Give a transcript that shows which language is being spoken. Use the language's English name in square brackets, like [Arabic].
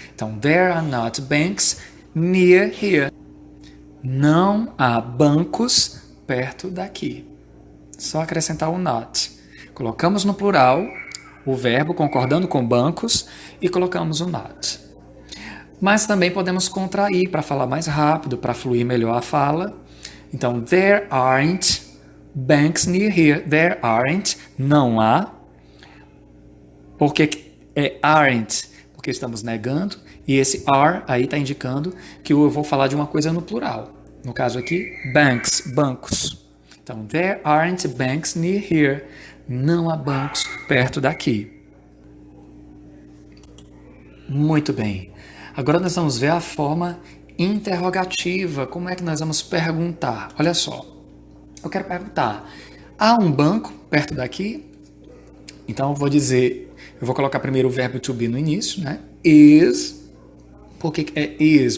[English] Então, there are not banks near here. [Portuguese] Não há bancos perto daqui. Só acrescentar o not. Colocamos no plural o verbo concordando com bancos e colocamos o not. Mas também podemos contrair para falar mais rápido, para fluir melhor a fala. [English] Então, there aren't banks near here. There aren't, [Portuguese] não há. Por que é aren't? Porque estamos negando. E esse are aí está indicando que eu vou falar de uma coisa no plural. No caso aqui, banks, bancos. [English] Então, there aren't banks near here. [Portuguese] Não há bancos perto daqui. Muito bem. Agora nós vamos ver a forma interrogativa. Como é que nós vamos perguntar? Olha só. Eu quero perguntar. Há um banco perto daqui? Então eu vou dizer, eu vou colocar primeiro o verbo to be no início, né? Is. Por que é is?